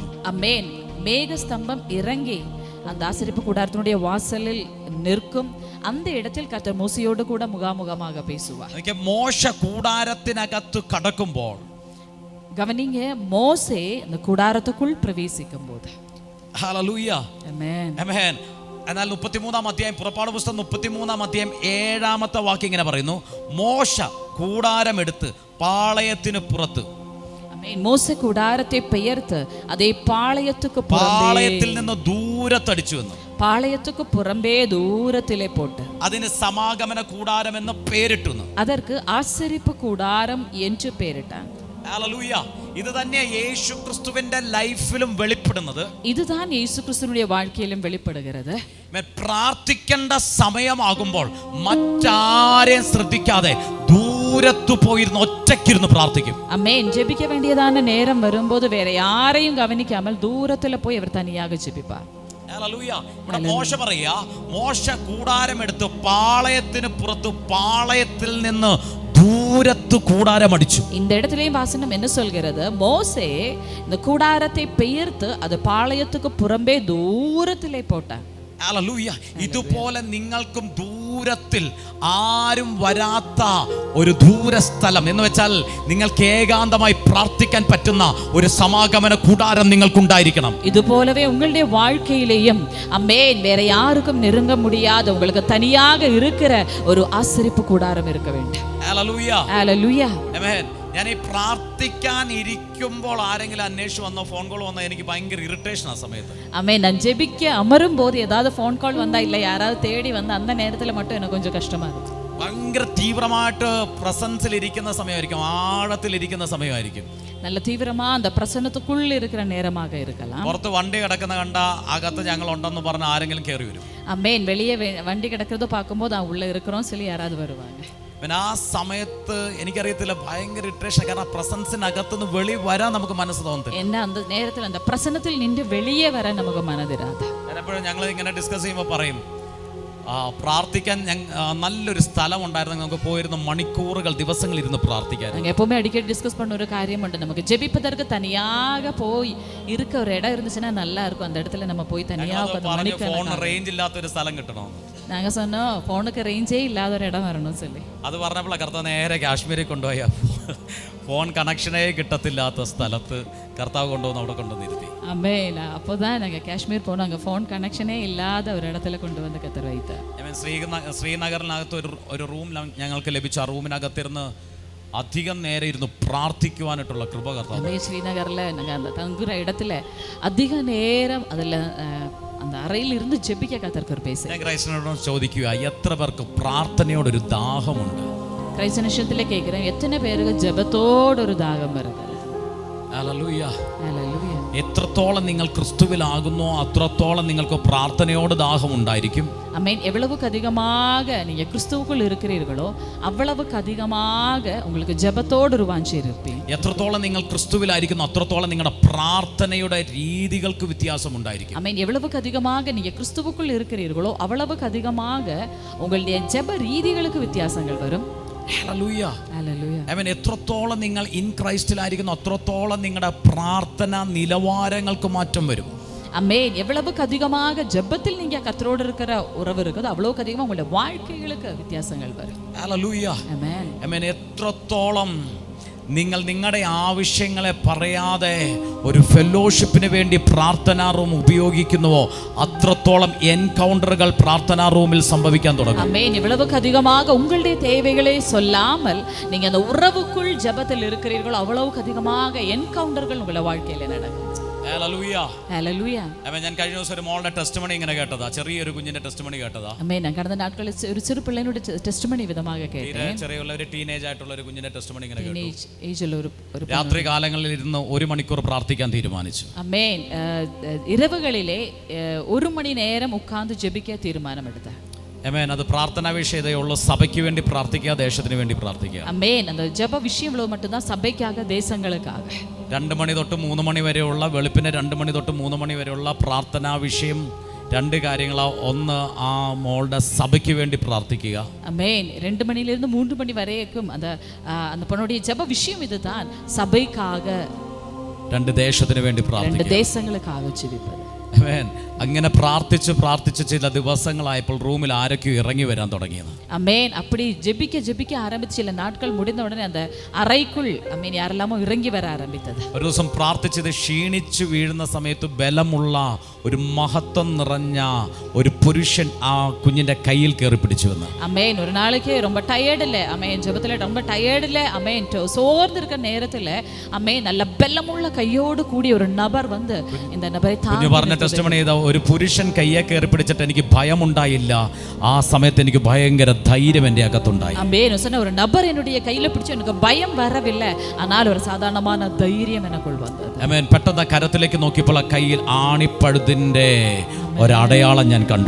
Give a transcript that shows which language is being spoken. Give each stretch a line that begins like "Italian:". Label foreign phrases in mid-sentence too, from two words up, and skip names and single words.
Malayalam: അമേൻ.
Tamil: மேகஸ்தம்பம் இறங்கி அந்த ஆசரிப்பு கூடாரத்தினுடைய வாசலில் நிற்கும். அந்த இடத்தில் கர்த்தர் மோசையோடு கூட முகாமுகமாக பேசுவார்.
Malayalam: മോശ കൂടാരത്തിനകത്ത് കടക്കുമ്പോൾ,
Tamil: கவனிங்க, மோசே அந்த கூடாரத்துக்குள் பிரவேசிக்கும் போது,
Malayalam: ഹല്ലേലൂയ, ആമേൻ, ആമേൻ. എന്നാൽ 33-ാം അധ്യായം, പുറപ്പാട് പുസ്തകം 33-ാം അധ്യായം 7-ാമത്തെ വാക്യം ഇങ്ങനെ പറയുന്നു: മോശ കൂടാരമെടുത്ത് പാളയത്തിന് പുറത്ത്,
Tamil: மோசே கூடாரத்தை பெயர்த்து அதே பாளையத்துக்கு
Malayalam: പാളയത്തിൽ നിന്ന് ദൂരത്തടിച്ചു എന്ന്.
Tamil: பாளையத்துக்கு புறம்பே தூரத்திலே போட்டு
Malayalam: അതിന് സമാഗമന കൂടാരം എന്ന് പേരിട്ടു.
Tamil: அதற்கு ஆசரிப்பு கூடாரம் என்று பெயரிட்டான்.
Malayalam: ഹല്ലേലൂയ. ഇത് തന്നെ യേശു ക്രിസ്തുവിന്റെ ലൈഫിലും വെളിപ്പെടുന്നത്.
Tamil: இதுதான் இயேசு கிறிஸ்துவினுடைய வாழ்க்கையிலும் வெளிப்படுகிறது.
Malayalam: പ്രാർത്ഥിക്കേണ്ട സമയമാകുമ്പോൾ മറ്റാരെയും ശ്രദ്ധിക്കാതെ ദൂരത്തു പോയിരുന്ന് ഒറ്റയ്ക്കിരുന്ന് പ്രാർത്ഥിക്കും. അമേൻ.
Tamil: ஜெபிக்க வேண்டியதான நேரம் வரும்போது வேறே யாரையும் கவனிக்காமல் தூரத்தில் போய் அவர் தனியாக ஜெபிப்பார்.
Malayalam: ഹല്ലേലൂയ. ഇവിടെ മോശ പറയാ, മോശ കൂടാരമെടുത്ത് പാളയത്തിന് പുറത്ത്, പാളയത്തിൽ നിന്ന് ദൂരത്ത് കൂടാരം അടിച്ചു.
Tamil: இந்த இடத்திலேயும் வாசனம் என்ன சொல்கிறது? மோசே இந்த கூடாரத்தை பெயர்த்து அது பாளையத்துக்கு புறம்பே தூரத்திலே போட்டான்.
Malayalam: ഹല്ലേലൂയ. ഇതുപോലെ നിങ്ങൾക്കും ദൂരത്തിൽ ആരും വരാത്ത ഒരു ദൂരസ്ഥലം എന്ന് വെച്ചാൽ നിങ്ങൾക്ക് ഏകാന്തമായി പ്രാർത്ഥിക്കാൻ പറ്റുന്ന ഒരു സമാഗമന കൂടാരം നിങ്ങൾക്കുണ്ടായിരിക്കണം.
Tamil: இதுபோலவே உங்களுடைய வாழ்க்கையிலேயும் அமேன் வேற யாருக்கும் நெருங்க முடியாத உங்களுக்கு தனியாக இருக்கிற ஒரு ஆசரிப்பு கூடாரம் இருக்க வேண்டும்.
Malayalam: ഹല്ലേലൂയ.
Tamil: ஹல்லேலூயா.
Malayalam: ആമേൻ. ഞാൻ ഈ പ്രാർത്ഥിക്കാൻ ഇരിക്കുമ്പോൾ ആരെങ്കിലും അന്വേഷിച്ച് വന്നോ
English: phone call
Malayalam: വന്നോ എനിക്ക് ഭയങ്കര ഇറിറ്റേഷൻ ആ സമയത്ത്.
Tamil: அமேன். நான் ஜெபிக்க அமரும் போது ஏதாவது
English: phone call
Tamil: வந்தா இல்ல யாராவது தேடி வந்தா அந்த நேரத்துல மட்டும் எனக்கு கொஞ்சம் கஷ்டமா இருக்கும்.
Malayalam: ഭയങ്കര തീവ്രമായിട്ട് പ്രസൻസിൽ ഇരിക്കുന്ന സമയമായിരിക്കും, ആഴത്തിൽ സമയമായിരിക്കും.
Tamil: நல்ல தீவிரமா அந்த பிரசன்னத்துக்குள்ள இருக்கிற நேரமாக இருக்கலாம்.
Malayalam: പുറത്ത് വണ്ടി കിടക്കുന്ന കണ്ട അകത്ത് ഞങ്ങൾ ഉണ്ടെന്ന് പറഞ്ഞ ആരെങ്കിലും കയറി വരും.
Tamil: அமேன். வெளியே வண்டி கிடக்கிறத பார்க்கும்போது உள்ள இருக்கிறோம் சொல்லி யாராவது வருவாங்க.
Malayalam: പിന്നെ ആ സമയത്ത് എനിക്കറിയത്തില്ല ഭയങ്കര ഇറിറ്റേഷൻ. കാരണം പ്രസൻസിനകത്തുനിന്ന് വെളി വരാൻ നമുക്ക് മനസ്സ് തോന്നത്തില്ല.
Tamil: என்ன அந்த நேரத்தில் அந்த பிரசன்னத்தில் நின்று வெளியே வர நமக்கு மனதிராது.
Malayalam: എപ്പോഴും ഞങ്ങൾ ഇങ്ങനെ ഡിസ്കസ് ചെയ്യുമ്പോൾ പറയും പ്രാർത്ഥിക്കാൻ നല്ലൊരു സ്ഥലം ഉണ്ടായിരുന്നെങ്കിൽ നമുക്ക് പോയിരുന്ന മണിക്കൂറുകൾ ദിവസങ്ങൾ ഇരുന്ന് പ്രാർത്ഥിക്കാൻ.
Tamil: நாங்கள் எப்பவுமே அடிக்கடி டிஸ்கஸ் பண்ண ஒரு காரியம் உண்டு. நமக்கு ஜெபிப்பதற்கு தனியாக போய் இருக்க ஒரு இடம் இருந்துச்சுன்னா நல்லா இருக்கும். அந்த இடத்துல நம்ம போய் தனியாக
English: phone range
Malayalam: ഇല്ലാത്തൊരു സ്ഥലം കിട്ടണം.
Tamil: நாங்கள் சொன்னோம் ஃபோனுக்கு ரேஞ்சே இல்லாத ஒரு இடம் வரணும் சொல்லி.
Malayalam: അത് പറഞ്ഞപ്പോഴാണ് കർത്താവ് നേരെ കാശ്മീരിൽ കൊണ്ടുപോയ ഫോൺ കണക്ഷനേ കിട്ടത്തില്ലാത്ത സ്ഥലത്ത് കർത്താവ് കൊണ്ടുവന്ന് അവിടെ കൊണ്ടുവന്നിരുത്തി.
Tamil: அமேன். அப்போதான் நாங்கள் காஷ்மீர் போனோம். அங்கே ஃபோன் கனெக்ஷனே இல்லாத ஒரு இடத்துல கொண்டு வந்து கத்தர் வைத்தார்.
Malayalam: ശ്രീനഗറിനകത്ത് ഒരു റൂം ഞങ്ങൾക്ക് ലഭിച്ചു. ആ റൂമിനകത്തിരുന്ന് അധികം നേരെ ഇരുന്ന് പ്രാർത്ഥിക്കുവാനായിട്ടുള്ള കൃപ കർത്താവ്.
Tamil: ஸ்ரீநகரில் நாங்கள் அந்த தங்குற இடத்துல அதிக நேரம் அதில் அந்த அறையில் இருந்து ஜெபிக்க கத்தர் கிருபை செய்தார்.
Malayalam: ഞാൻ ക്രൈസ്തവനോട് ചോദിക്കുക, എത്ര പേർക്ക് പ്രാർത്ഥനയോടൊരു ദാഹമുണ്ട്?
Tamil: கிரைஸ்த நிஷயத்துல கேட்குறேன், எத்தனை பேருக்கு ஜெபத்தோடு ஒரு தாகம் வருது?
Malayalam: ഹല്ലേലൂയ.
Tamil: ஹல்லேலூயா.
Malayalam: എത്രത്തോളം നിങ്ങൾ ക്രിസ്തുവിലാകുന്നോ അത്രത്തോളം നിങ്ങൾക്ക് പ്രാർത്ഥനയോട് ദാഹം ഉണ്ടായിരിക്കും.
Tamil: அமேன். எவ்வளவுக்கு அதிகமாக நீங்க கிறிஸ்துவுக்குள் இருக்கிறீர்களோ அவ்வளவுக்கு அதிகமாக உங்களுக்கு ஜெபத்தோடு ஒரு வாஞ்சை இருப்பீங்க.
Malayalam: എത്രത്തോളം നിങ്ങൾ ക്രിസ്തുവിലായിരിക്കുന്നു അത്രത്തോളം നിങ്ങളുടെ പ്രാർത്ഥനയുടെ രീതികൾക്ക് വ്യത്യാസം ഉണ്ടായിരിക്കും.
Tamil: அமேன். எவ்வளவுக்கு அதிகமாக நீங்க கிறிஸ்துவுக்குள் இருக்கிறீர்களோ அவ்வளவுக்கு அதிகமாக உங்களுடைய ஜெப ரீதிகளுக்கு வித்தியாசங்கள் வரும்.
Malayalam: ഹല്ലേലൂയ.
Tamil: ஹல்லேலூயா.
Malayalam: ആമേൻ. എത്രത്തോളം നിങ്ങൾ ഇൻ ക്രൈസ്റ്റിലായിരിക്കുന്നു അത്രത്തോളം നിങ്ങളുടെ പ്രാർത്ഥന നിലവാരങ്ങൾക്ക് മാറ്റം വരും.
Tamil: அமேன். எவ்வளவுக்கு அதிகமாக ஜெபத்தில் நீங்க கர்த்தரோடு இருக்கிற உறவு இருக்குதோ அவ்வளவுக்கு அதிகமாக உங்களுடைய வாழ்க்கைகளுக்கு வித்தியாசங்கள் வரும்.
Malayalam: ഹല്ലേലൂയ.
Tamil: ஆமென்.
Malayalam: ആമേൻ. എത്രത്തോളം നിങ്ങൾ നിങ്ങളുടെ ആവശ്യങ്ങളെ പറയാതെ ഒരു ഫെലോഷിപ്പിന് വേണ്ടി പ്രാർത്ഥനാ റൂം ഉപയോഗിക്കുന്നുവോ അത്രത്തോളം എൻകൗണ്ടറുകൾ പ്രാർത്ഥനാ റൂമിൽ സംഭവിക്കാൻ തുടങ്ങും.
Tamil: ஆமென். எவ்வளவுக்கு அதிகமாக உங்களுடைய தேவைகளை சொல்லாமல் நீங்க அந்த உறவுக்குள் ஜெபத்தில் இருக்கிறீர்களோ அவ்வளவுக்கு அதிகமாக என்கவுண்டர்கள் உங்களுடைய வாழ்க்கையில நடக்கும்.
Malayalam: ഹല്ലേലൂയ.
Tamil: ஹல்லேலூயா.
Malayalam: ആമേൻ. ഞാൻ കഴിഞ്ഞ ദിവസം ഒരു മോളുടെ ടെസ്റ്റിമണി ഇങ്ങനെ കേട്ടതാ, ചെറിയൊരു കുഞ്ഞിന്റെ ടെസ്റ്റിമണി കേട്ടതാ.
Tamil: ஆமென். நான் கடந்த நாட்களில் ஒரு சிறு பிள்ளையினுடைய டெஸ்டிமனி விதமாக கேட்டேன்.
Malayalam: ചെറിയുള്ള ഒരു ടീനേജ് ആയിട്ടുള്ള ഒരു കുഞ്ഞിന്റെ ടെസ്റ്റിമണി ഇങ്ങനെ കേട്ടു.
Tamil: ஏஜ்ல ஒரு
Malayalam: രാത്രി കാലങ്ങളിൽ ഇരുന്ന് 1 മണിക്കൂർ പ്രാർത്ഥിക്കാൻ തീരുമാനിച്ചു.
Tamil: ஆமென். இரவுகளிலே 1 மணி நேரம் உட்கார்ந்து ஜெபிக்க தீர்மானம் எடுத்தார்.
Malayalam: ആമേൻ. അത് പ്രാർത്ഥനാ വിഷയതയുള്ള സഭയ്ക്ക് വേണ്ടി പ്രാർത്ഥിക്കുക, ദേശത്തിന് വേണ്ടി പ്രാർത്ഥിക്കുക.
Tamil: ஆமென். அந்த ஜெப விஷயம் இவ்வளவு மட்டும்தான், சபைக்காக தேசங்களுக்காக.
Malayalam: 2 മണി തൊട്ട് 3 മണി വരെയുള്ള വെളുപ്പിന് 2 മണി തൊട്ട് 3 മണി വരെയുള്ള പ്രാർത്ഥനാ വിഷയം 2 കാര്യങ്ങളാ. ഒന്ന്, ആ മോളുടെ സഭയ്ക്ക് വേണ്ടി പ്രാർത്ഥിക്കുക.
Tamil: ஆமென். 2 மணியிலிருந்து 3 மணி வரைக்கும் அந்த பொண்ணுடைய ஜெப விஷயம் இதுதான், சபைக்காக,
Malayalam: 2 ദേശത്തിന് വേണ്ടി 2 പ്രാർത്ഥിക്കുക.
Tamil: தேசங்களுக்காக ஜெபிப்பது.
Malayalam: ആമേൻ. അങ്ങനെ പ്രാർത്ഥിച്ച് ചില ദിവസങ്ങളായപ്പോൾ റൂമിൽ ആരൊക്കെയോ ഇറങ്ങി വരാൻ തുടങ്ങിയത്.
Tamil: அமேன். அப்படி ஜெபிக்க ஆரம்பிச்சு சில நாட்கள் முடிந்த உடனே அந்த அறைக்குள் அமேன் யாரெல்லாமோ இறங்கி வர ஆரம்பித்தது.
Malayalam: ഒരു ദിവസം പ്രാർത്ഥിച്ചത് ക്ഷീണിച്ചു വീഴുന്ന സമയത്ത് ബലമുള്ള ഒരു മഹത്വം നിറഞ്ഞ ഒരു പുരുഷൻ ആ കുഞ്ഞിന്റെ കയ്യിൽ കയറി പിടിച്ചു വന്നു.
Tamil: அமேன். ஒரு நாளைக்கு ரொம்ப டயர்டு இல்லை, அமேன் ஜெபத்துல ரொம்ப டயர்டு இல்லை, அமேன் சோர்ந்து இருக்கிற நேரத்துல அமேன் நல்ல பலமுள்ள கையோடு கூடிய ஒரு நபர் வந்து இந்த நபரை
Malayalam: കുഞ്ഞു പറഞ്ഞ ടെസ്റ്റിമണി ചെയ്ത ഒരു പുരുഷൻ കയ്യെ കയറി പിടിച്ചിട്ട് എനിക്ക് ഭയമുണ്ടായില്ല, ആ സമയത്ത് എനിക്ക് ഭയങ്കര ധൈര്യം എൻ്റെ അകത്തുണ്ടായി.
Tamil: அமேன். சொன்ன ஒரு நபர் என்னுடைய கையில பிடிச்சு எனக்கு பயம் வரவில்லை, ஆனால் ஒரு சாதாரணமான தைரியம் எனக்குள் வந்தது.
Malayalam: ആമേൻ. പെട്ടെന്ന് കരത്തിലേക്ക് നോക്കിയപ്പോൾ ആ കയ്യിൽ ആണിപ്പഴുതിന്റെ ഒരടയാളം ഞാൻ കണ്ടു.